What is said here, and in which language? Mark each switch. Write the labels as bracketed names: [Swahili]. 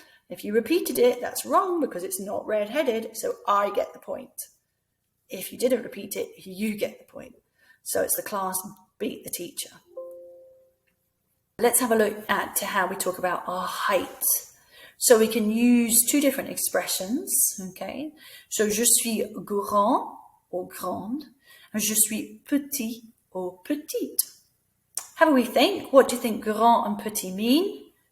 [English] If you repeated it, that's wrong because it's not red-headed, so I get the point. If you didn't repeat it, you get the point. So it's the class beat the teacher. Let's have a look at how we talk about our height. So we can use two different expressions, okay? [French] So je suis grand or grande. Je suis petit [English] or petite. Have a wee think. What do you think grand and petit mean?